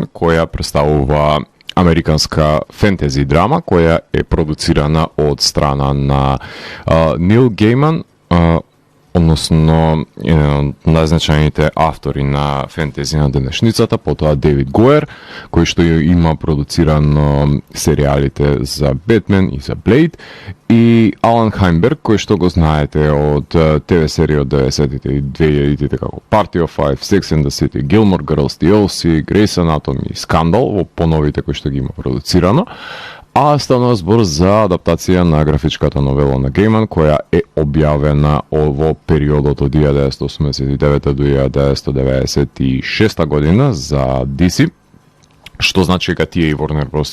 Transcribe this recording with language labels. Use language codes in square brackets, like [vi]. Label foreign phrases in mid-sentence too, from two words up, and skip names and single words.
[mk] која представува американска фентези драма, која е продуцирана од страна на Нил Гейман, односно еден од најзначајните автори на фентези на денешницата, потоа Девид Гоер, кој што има продуцирано серијалите за Бетмен и за Блейд, и Алан Хајнберг, кој што го знаете од ТВ серија од 90-тите и 2000-тите како Party of Five, Sex and the City, Gilmore Girls, The O.C., Grey's Anatomy, Скандал, во поновите кои што ги има продуцирано. А станува збор за адаптација на графичката новела на Гейман, која е објавена во периодот од 1989 до 1996 година за DC, што значи дека тие и Warner Bros.